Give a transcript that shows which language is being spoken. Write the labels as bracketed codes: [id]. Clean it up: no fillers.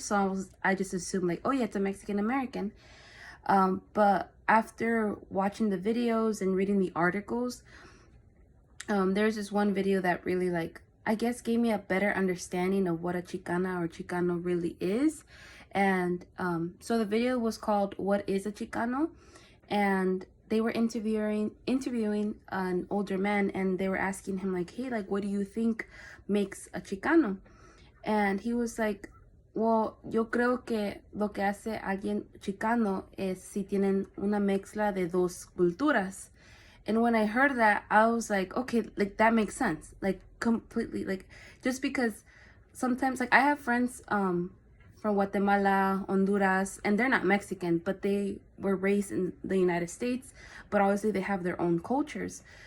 [en] So I just assumed like, oh yeah, it's a Mexican American. But after watching the videos and reading the articles, there's this one video that really, like, I guess gave me a better understanding of what a Chicana or Chicano really is. And so the video was called "What is a Chicano?" and they were interviewing an older man, and they were asking him like, hey, like, what do you think makes a Chicano? And he was like, well, [es] yo creo que lo que hace alguien Chicano es si tienen una mezcla de dos culturas. [en] And when I heard that, I was like, okay, like that makes sense. Like completely, like just because sometimes, like, I have friends from Guatemala, Honduras, and they're not Mexican, but they were raised in the United States, but obviously they have their own cultures.